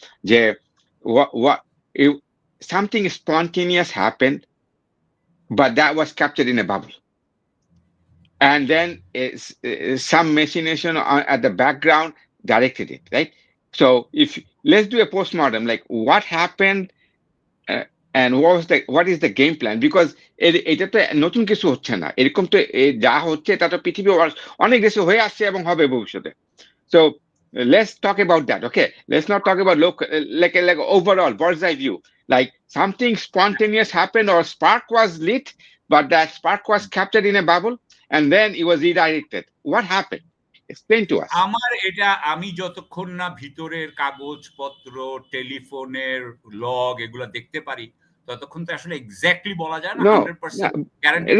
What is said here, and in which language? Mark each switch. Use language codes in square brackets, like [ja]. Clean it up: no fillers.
[en] If something spontaneous happened, but that was captured in a bubble, and then some machination at the background directed it, right? So let's do a postmortem, like what happened and what is the game plan? [bn] Because এটা তো নতুন কিছু হচ্ছে না, এরকম তো যা হচ্ছে তা তো পৃথিবী অনেক দেশে হয়ে আসছে এবং হবে ভবিষ্যতে। [en] So let's talk about that. Okay, let's not talk about local, like overall bird's eye view, like something spontaneous happened or spark was lit, but that spark was captured in a bubble and then it was redirected. What happened? Explain to us. [bn] আমি যতক্ষণ না ভিতরের কাগজপত্র, টেলিফোনের log এগুলা দেখতে পারি, ততক্ষণ তো আসলে এক্স্যাক্টলি বলা যায় না 100% গ্যারান্টি।